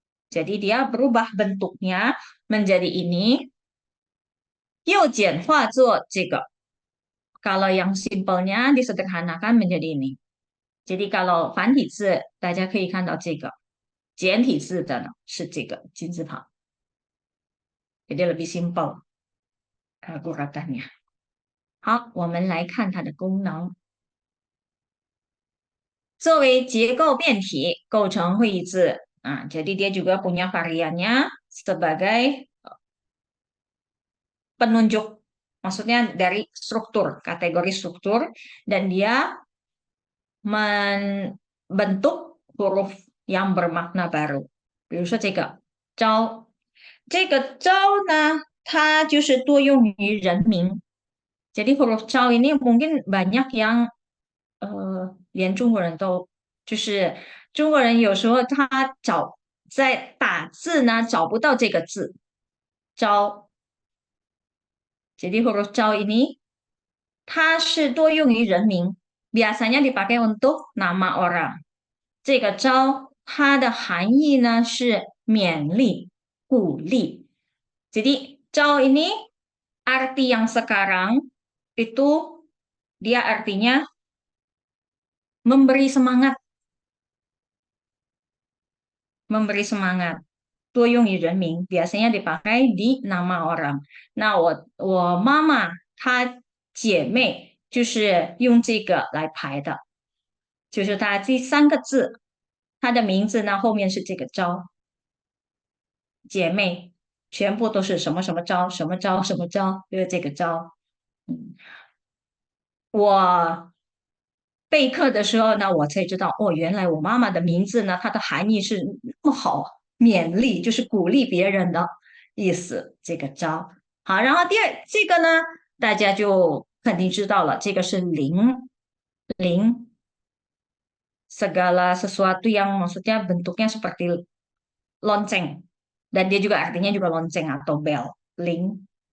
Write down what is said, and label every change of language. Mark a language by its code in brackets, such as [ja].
[id] Jadi dia berubah bentuknya menjadi ini， [zh] 又简化作这个。 [id] Kalau yang simpelnya disederhanakan menjadi ini。 [zh] jadi kalau 繁体字，大家可以看到这个，简体字的呢是这个金字旁。 [id] jadi lebih simple guratannya。 [zh] 好，我们来看它的功能。作为结构变体构成会意字 [id] jadi dia juga punya variannya sebagai penunjuk, maksudnya dari struktur, kategori struktur, dan dia membentuk huruf yang bermakna baru。 [zh] 比如说这个招，这个招呢，它就是多用于人名。 [id] jadi huruf 招 ini mungkin banyak yang [zh] 连中国人都就是中国人有时候他在打字呢找不到这个字招。 [id] jadi huruf 招 ini [zh] 它是多用于人名， [id] biasanya dipakai untuk nama orang。 [zh] 这个招它的含义呢是勉励、鼓励。 [id] jadi 招 ini arti yang sekarang itu dia artinya memberi semangat， memberi semangat。 [zh] 多用于人名， [id] biasanya dipakai di nama orang。 [zh] 那我妈妈她姐妹就是用这个来排的，就是她第三个字，她的名字呢后面是这个招，姐妹全部都是什么什么招，什么招什么招，就是这个招。我备课的时候呢，我才知道哦，原来我妈妈的名字呢，它的含义是那么好，勉励就是鼓励别人的意思。这个招好，然后这个呢，大家就肯定知道了，这个是零 [id] segala sesuatu yang maksudnya bentuknya seperti lonceng dan dia juga artinya juga lonceng atau bel ling.